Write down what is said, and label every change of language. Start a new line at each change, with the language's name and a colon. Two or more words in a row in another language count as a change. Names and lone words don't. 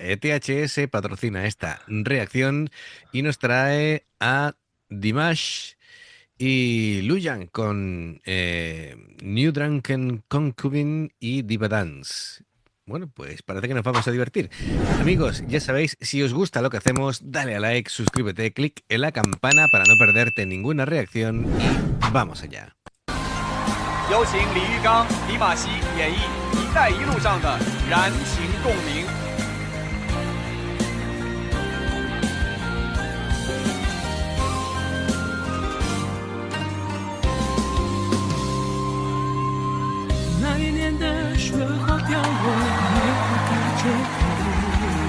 Spanish: THS patrocina esta reacción y nos trae a Dimash y Luyan con New Drunken Concubine y Diva Dance. Bueno, pues parece que nos vamos a divertir. Amigos, ya sabéis, si os gusta lo que hacemos, dale a like, suscríbete, clic en la campana para no perderte ninguna reacción y vamos allá.
Chinese: 有请李玉刚、李玛熙演绎《一带一路》上的燃情共鸣。那一年的雪花飘落，梅花开着口。